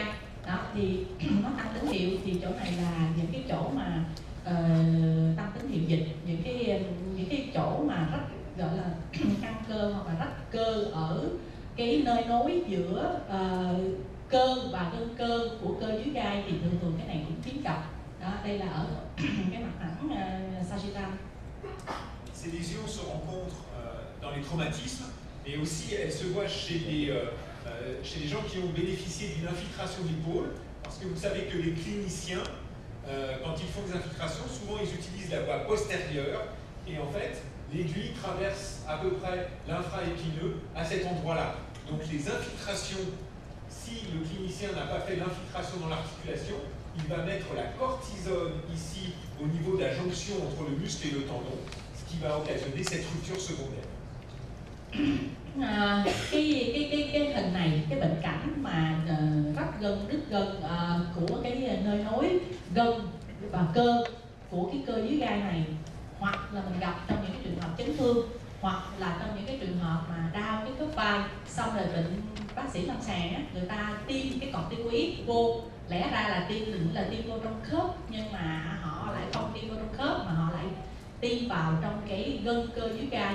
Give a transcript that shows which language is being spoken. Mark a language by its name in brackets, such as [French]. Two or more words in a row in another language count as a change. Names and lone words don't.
[Vietnamese] Đó, thì nó tăng tín hiệu, thì chỗ này là những cái chỗ mà tăng tín hiệu dịch, những cái chỗ mà rách, gọi là căng cơ hoặc là rách cơ ở cái nơi nối giữa cơ và gân cơ của cơ dưới gai, thì thường cái này cũng hiếm gặp. Đó, đây là ở cái mặt phẳng sagittal. [French] Ces lésions se rencontrent dans les traumatismes, mais aussi elles se voient chez les gens qui ont bénéficié d'une infiltration d'épaule, parce que vous savez que les cliniciens, quand ils font des infiltrations, souvent ils utilisent la voie postérieure, et en fait, l'aiguille traverse à peu près l'infra-épineux à cet endroit-là. Donc les infiltrations, si le clinicien n'a pas fait l'infiltration dans l'articulation, il va mettre la cortisone ici au niveau de la jonction entre le muscle et le tendon, ce qui va occasionner cette rupture secondaire. [Vietnamese] Cái hình này, cái bệnh cảnh mà rách gân, đứt gân của cái nơi nối gân và cơ của cái cơ dưới gai này, hoặc là mình gặp trong những cái trường hợp chấn thương, hoặc là trong những cái trường hợp mà đau cái khớp vai, xong rồi bệnh bác sĩ lâm sàng á, người ta tiêm cái corticoid vô, lẽ ra là tiêm vô trong khớp, nhưng mà họ lại không tiêm vô trong khớp mà họ lại tiêm vào trong cái gân cơ dưới gai.